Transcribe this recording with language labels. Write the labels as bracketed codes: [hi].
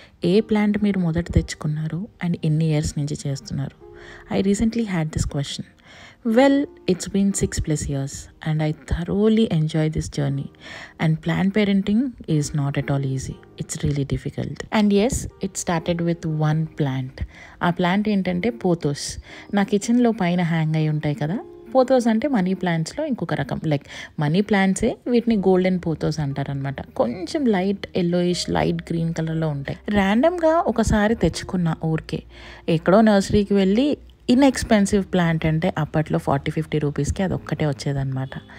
[te] ఏ plant మీరు మొదట తెచ్చుకున్నారు అండ్ ఎన్ని ఇయర్స్ నుంచి చేస్తున్నారు? [en] I recently had this question. Well, it's been 6+ years and I thoroughly enjoy this journey. And plant parenting is not at all easy. It's really difficult. And yes, it started with one plant. [te] ఆ plant ఏంటంటే pothos. నా కిచెన్లో పైన hang అయి ఉంటాయి కదా, pothos అంటే money ప్లాంట్స్లో ఇంకొక రకం. లైక్ మనీ ప్లాంట్సే, వీటిని గోల్డెన్ పోథోస్ అంటారనమాట. కొంచెం లైట్ ఎల్లోయిష్ లైట్ గ్రీన్ కలర్లో ఉంటాయి. ర్యాండమ్గా ఒకసారి తెచ్చుకున్న ఊరికే ఎక్కడో నర్సరీకి వెళ్ళి ఇన్ఎక్స్పెన్సివ్ ప్లాంట్ అంటే అప్పట్లో 40-50 రూపీస్కి అది ఒక్కటే వచ్చేదన్నమాట.